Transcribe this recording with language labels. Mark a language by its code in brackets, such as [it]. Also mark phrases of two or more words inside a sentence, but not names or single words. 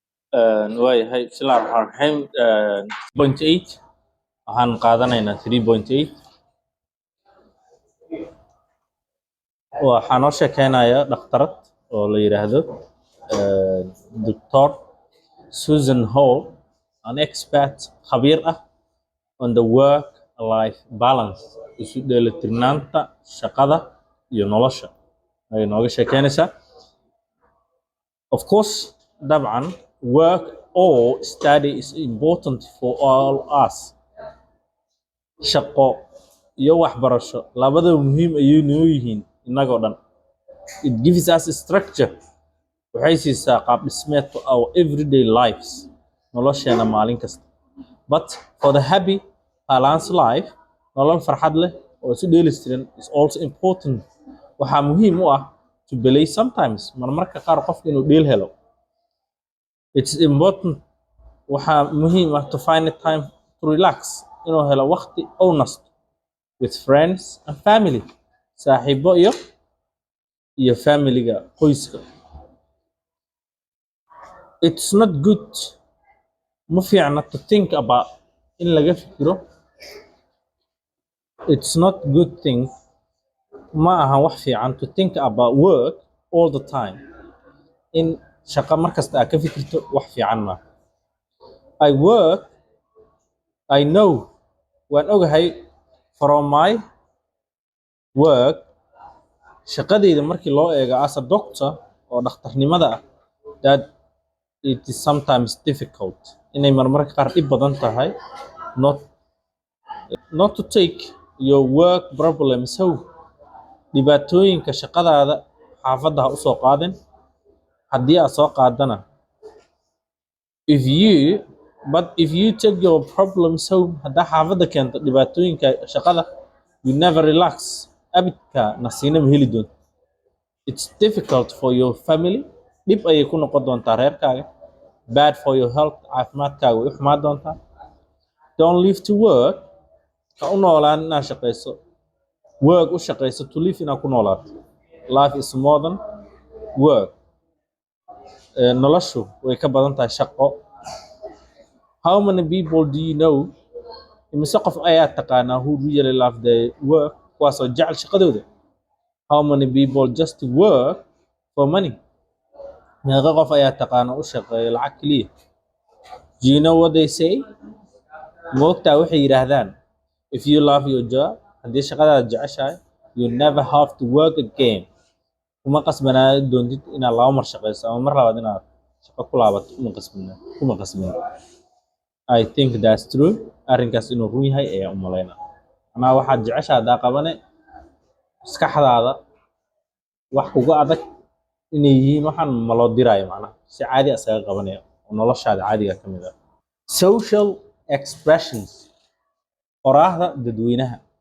[so] waayahay bismillahi raxmaan raxiim. Point 8 waxaan qaadanaynaa 3.8. waxaa noo sheekeynaya dhakhtarad oo la yiraahdo Dr. [en] Susan Hall, an expert [so] khabiir ah [en] on the work life balance, [so] isu dheelitirnaanta shaqada iyo nolosha ay nooga sheekeynaysaa. [en] Of course, dabcan work or study is important for all us. [so] Shaqo iyo waxbarasho labadaba muhiim ayay noo yihiin innagoo dhan. [en] It gives us a structure. [so] Waxay siisaa qaab dhismeed [en] to our everyday lives, [so] nolosheena maalin kasta. [en] But for the happy, balanced life, [so] nolol farxad leh oo isu dheelitiran [en] is also important. [so] Waxaa muhiim u ah [en] to play sometimes, [so] marmarka qaar qofka inuu dheel helo. [en] It's important. [so] Waxaa muhiim ah [en] to find a time to relax, [so] inuu helo waqti oo nasto [en] with friends and family, [so] saaxiibo iyo familiga, qoyska. [en] It's not good, [so] ma fiicna [en] to think about, [so] in laga fikiro. [en] It's not good thing, [so] ma aha wax fiican [en] to think about work all the time. [so] In shaqo markasta aad ka fikirto wax fiican ma. [en] I know, [so] waan ogahay [en] from my work, [so] shaqadeyda markii loo eego [en] as a doctor [so] oo dhakhtarnimada ah, [en] that it is sometimes difficult, [so] inay marmarka qaar dhib badan tahay [en] not to take your work problems home. [so] Dhibaatooyinka shaqadaada xaafadda ha u soo qaadin. Haddii aad soo qaadana, [en] if you take your problems home, [so] haddaa xaafadda keento dhibaatooyinka shaqada, [en] you never relax. [so] Abidka nasiina ma heli doonto. [en] It's difficult for your family. [so] Dhib ayay ku noqon doontaa reerkaaga. [en] Bad for your health. [so] Caafimaadkaaga way u xumaan doontaa. [en] Don't live to work. [so] Ha u noolaan inaad shaqayso. Work u shaqayso [en] to live [so] inaad ku noolaato. [en] Life is more than work. [so] Noloshu way ka badan tahay shaqo. [en] How many people do you know? [so] Imise qof ayaa taqaanaa [en] who really love their work, [so] kuwaasoo jecel shaqadooda? [en] How many people just work for money? [so] Meeqa qof ayaa taqaana u shaqeeya lacag keliya? [en] Do you know what they say? [so] Moogtaa waxay yidhaahdaan, [en] if you love your job, [so] haddii shaqadaada jeceshahay, [en] you never have to work again. [so] Kuma qasbanaa doontid inaad laba mar shaqayso ama mar labaad inaad shaqo ku laabato. Kuma qasbana. [en] I think that's true. [so] Arrinkaas inuu run yahay ayaan u malaynaa. Anaa waxaad jeceshahay haddaa qabane, maskaxdaada wax kuga adag inay yihiin waxaan ma loo diraayo macnaha. Si caadi ah isaga qabanaya oo noloshaada caadiga ka mid ah. [en] Social expressions. [so] Qoraahda dadweynaha.